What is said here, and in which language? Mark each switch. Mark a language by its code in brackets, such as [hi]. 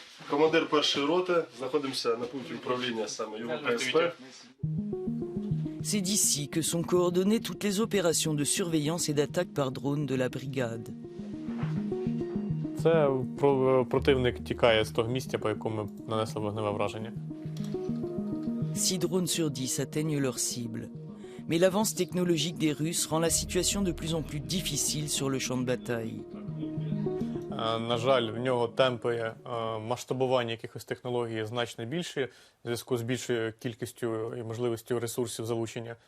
[uk] Командир першої роти, знаходимося на пункті управління саме його ПСП. [fr] C'est d'ici que sont coordonnées toutes les opérations de surveillance et d'attaque par drone de la brigade. [uk] Це противник тікає з того місця, по якому нанесли вогневе враження. [fr] 6 drones sur 10 atteignent leur cible. Mais l'avance technologique des Russes rend la situation de plus en plus difficile sur le champ de bataille. [uk] На жаль, в нього темпи масштабування якихось технологій значно більші в зв'язку з більшою кількістю і можливістю ресурсів залучення.